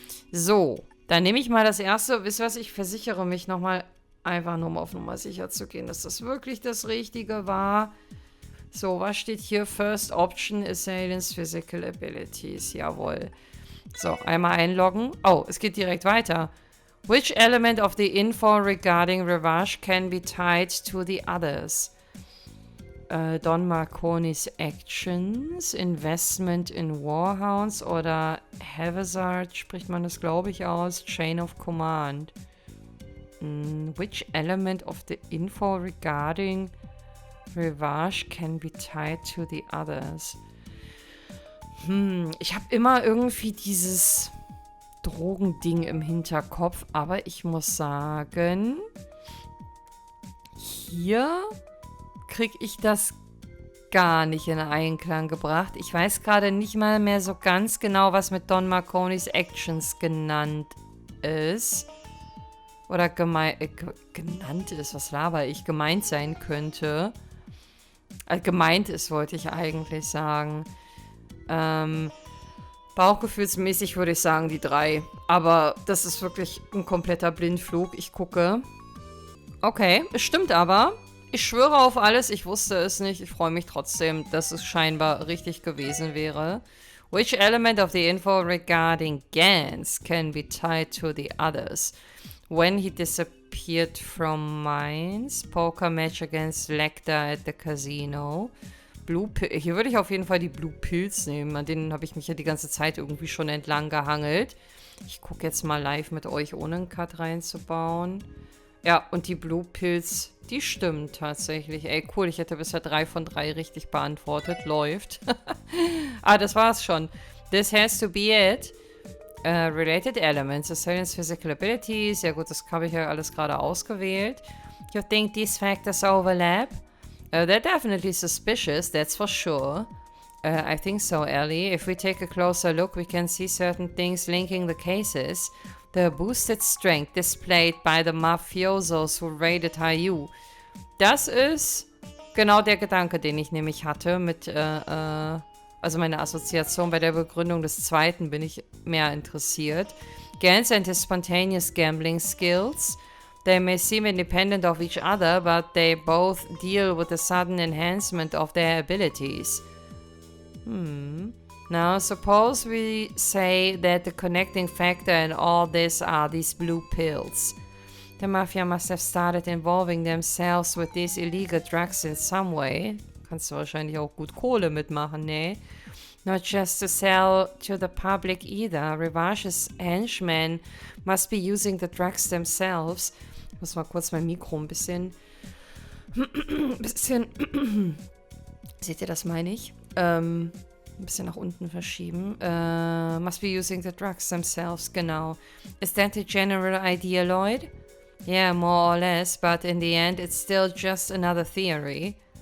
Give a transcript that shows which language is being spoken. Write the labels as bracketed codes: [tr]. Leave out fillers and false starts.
[de] So, dann nehme ich mal das erste. Wisst ihr was? Ich versichere mich nochmal... Einfach nur um auf Nummer sicher zu gehen, dass das wirklich das Richtige war. So, was steht hier? [en] First Option, Assailants Physical Abilities. [de] Jawohl. So, einmal einloggen. Oh, es geht direkt weiter. [en] Which element of the info regarding Revage can be tied to the others? Don Marconi's Actions, Investment in Warhounds [de] oder Havezard, spricht man das, glaube ich, aus. [en] Chain of Command. Which element of the info regarding Revage can be tied to the others? [de] Ich habe immer irgendwie dieses Drogending im Hinterkopf, aber ich muss sagen, hier kriege ich das gar nicht in Einklang gebracht. Ich weiß gerade nicht mal mehr so ganz genau, was mit Don Marconi's Actions genannt ist. Oder genannt ist, was laber ich, gemeint sein könnte. Gemeint ist, wollte ich eigentlich sagen. Bauchgefühlsmäßig würde ich sagen, die 3. Aber das ist wirklich ein kompletter Blindflug. Ich gucke. Okay, es stimmt aber. Ich schwöre auf alles, ich wusste es nicht. Ich freue mich trotzdem, dass es scheinbar richtig gewesen wäre. [en] Which element of the info regarding Gans can be tied to the others? When he disappeared from Mainz, Poker Match against Lecter at the Casino. [de] Hier würde ich auf jeden Fall die Blue Pills nehmen. An denen habe ich mich ja die ganze Zeit irgendwie schon entlang gehangelt. Ich gucke jetzt mal live mit euch, ohne einen Cut reinzubauen. Ja, und die Blue Pills, die stimmen tatsächlich. Ey, cool, ich hätte bisher 3 von 3 richtig beantwortet. Läuft. Das war's schon. [en] This has to be it. Related Elements, Assailants Physical Abilities. [de] Ja gut, das habe ich ja alles gerade ausgewählt. [en] You think these factors overlap? They're definitely suspicious, that's for sure. I think so, Ellie. If we take a closer look, we can see certain things linking the cases. The boosted strength displayed by the mafiosos who raided HIER. [de] Das ist genau der Gedanke, den ich nämlich hatte mit, also meine Assoziation bei der Begründung des zweiten bin ich mehr interessiert. [en] Gans and his spontaneous gambling skills. They may seem independent of each other, but they both deal with the sudden enhancement of their abilities. Now, suppose we say that the connecting factor in all this are these blue pills. The Mafia must have started involving themselves with these illegal drugs in some way. [de] Kannst du wahrscheinlich auch gut Kohle mitmachen, ne? [en] Not just to sell to the public either. Revage's henchmen must be using the drugs themselves. [de] Ich muss mal kurz mein Mikro ein bisschen... Seht ihr, das meine ich? ein bisschen nach unten verschieben. [en] Must be using the drugs themselves, genau. Is that the general idea, Lloyd? Yeah, more or less, but in the end it's still just another theory.